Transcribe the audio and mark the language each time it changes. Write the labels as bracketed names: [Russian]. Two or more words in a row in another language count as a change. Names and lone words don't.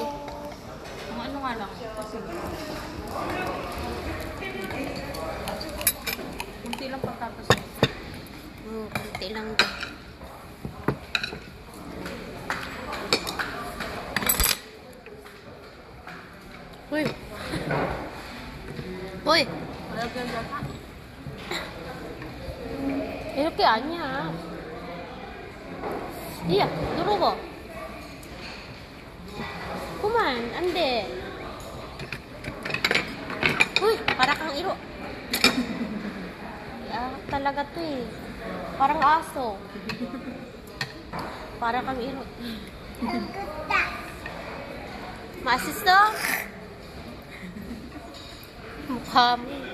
[Filipino] Ang ano nga lang, kasi kunti lang pagtapos. Kunti lang din. Uy! Uy! Malaganda ka. [Korean] 이렇게 아니야. 이야, 누르고. 그만, 안 돼. [Filipino] Uy, para kang iro. Talaga to eh. Parang aso. Para kang iro. 맛있어? mukha mo.